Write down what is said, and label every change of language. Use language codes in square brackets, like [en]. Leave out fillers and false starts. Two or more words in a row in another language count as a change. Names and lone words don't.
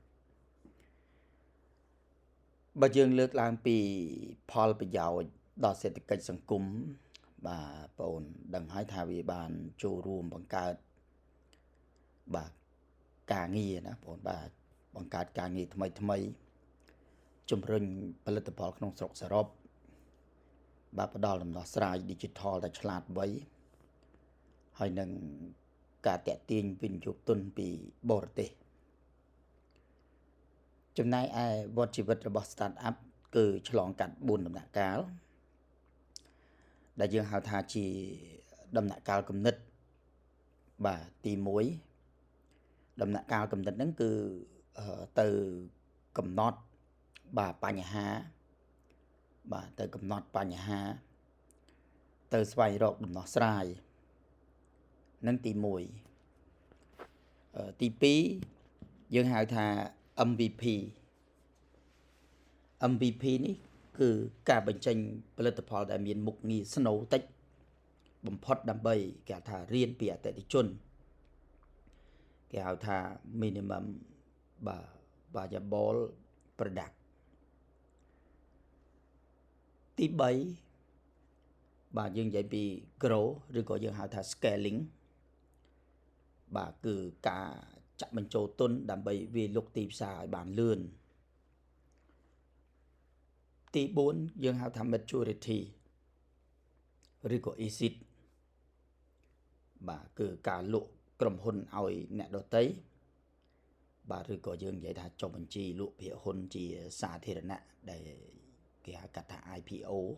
[km] បើយើងលើកឡើងពីផលប្រយោជន៍ដល់សេដ្ឋកិច្ចសង្គមបាទបងអូនដឹងហើយថាវាបានចូលរួមបង្កើតបាទការងារណាបងអូនបាទបង្កើតការងារថ្មីជំរុញផលិតផលក្នុងស្រុកសរុបបាទផ្ដល់ដំណោះស្រាយ digital ដែលឆ្លាតវៃហើយនឹងការតាក់ទាញវិនិយោគទុនពីបរទេស ចំណែកឯវដ្តជីវិតរបស់ [en] start up [km] គឺឆ្លងកាត់4ដំណាក់កាល ដែលយើងហៅថាជាដំណាក់កាលគំនិតបាទទី1ដំណាក់កាលគំនិតហ្នឹងគឺទៅកំណត់បាទបញ្ហាបាទទៅកំណត់បញ្ហាទៅស្វែងរកដំណោះស្រាយនឹងទី1ទី2យើងហៅថា MVP នេះគឺការបញ្ចេញផលិតផលដែលមានមុខងារស្នូលតិចបំផុតដើម្បីគេហៅថារៀនពីអតិថិជនគេហៅថា [en] minimum viable product [km] ទី3បាទយើងនិយាយពី grow ឬក៏យើងហៅថា scaling បាទគឺការចាក់បញ្ចូលទុនដើម្បីវាយលុកទីផ្សារឲ្យបានលឿន ទី4យើងហៅថា maturity ឬក៏ exit បាទគឺការលក់ក្រុមហ៊ុនឲ្យអ្នកដទៃបាទឬក៏យើងនិយាយថាចុះបញ្ជីលក់ភាគហ៊ុនជាសាធារណៈដែលគេហៅកាត់ថា IPO